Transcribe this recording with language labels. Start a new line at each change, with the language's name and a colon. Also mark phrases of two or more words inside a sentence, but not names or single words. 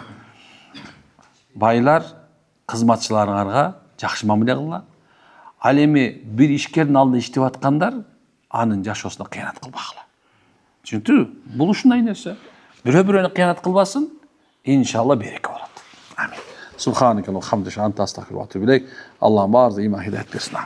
Kyrgyz: Байлар кызматчыларыңарга жакшы мамиле кылгыла. Ал эми бир ишкердин алдында иштеп аткандар анын жашоосуна кыянат кылбагыла. Түшүндүңбү? Бул ушундай нерсе. Бирөө-бирөөнү кыянат кылбасын, иншалла береке болот.
Arabic: آمين سبحانك الله حمدك أنت أستغفرك وأتوب إليك.
Kyrgyz: Аллахым баарыбызга ыйман хидayet берсин.